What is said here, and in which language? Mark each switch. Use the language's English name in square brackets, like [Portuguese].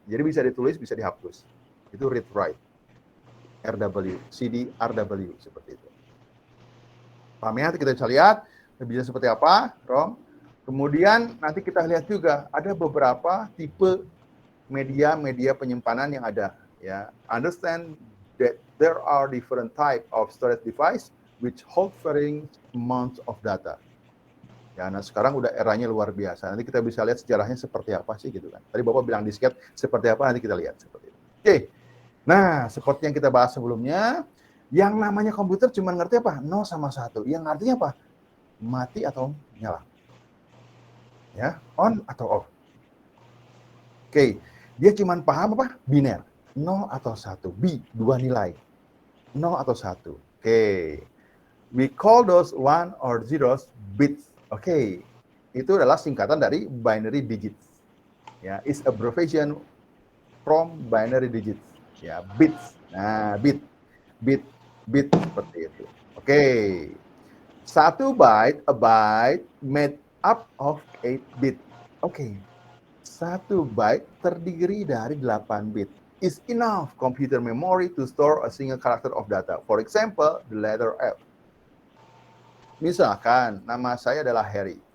[Indonesian] Jadi bisa ditulis, bisa dihapus. Itu read, write. RW. CD RW. Seperti itu. Paham ya? Kita bisa lihat. Bisa seperti apa, ROM. Kemudian nanti kita lihat juga ada beberapa tipe media penyimpanan yang ada. [English] Ya, understand that there are different type of storage device which hold varying amounts of data. [Indonesian] Ya, nah sekarang udah eranya luar biasa. Nanti kita bisa lihat sejarahnya seperti apa sih gitu kan. Tadi Bapak bilang disket seperti apa, nanti kita lihat seperti itu. Oke. Nah, seperti yang kita bahas sebelumnya, yang namanya komputer cuma ngerti apa? 0 sama 1. Yang artinya apa? Mati atau nyala. Ya, on atau off. Oke, dia cuma paham apa? Biner, 0 atau 1. B, 2 nilai. 0 atau 1. Oke. [English] We call those 1 or 0 bits. Oke. [Indonesian] Itu adalah singkatan dari binary digits. [English] Ya, is abbreviation from binary digits. [Indonesian] Ya, bits. Nah, bit seperti itu. Oke. [English] 1 byte, a byte made up of 8 bit. Oke. [Indonesian] 1 byte terdiri dari 8 bit. [English] Is enough computer memory to store a single character of data. For example, the letter F. [Indonesian] Misalkan nama saya adalah Harry.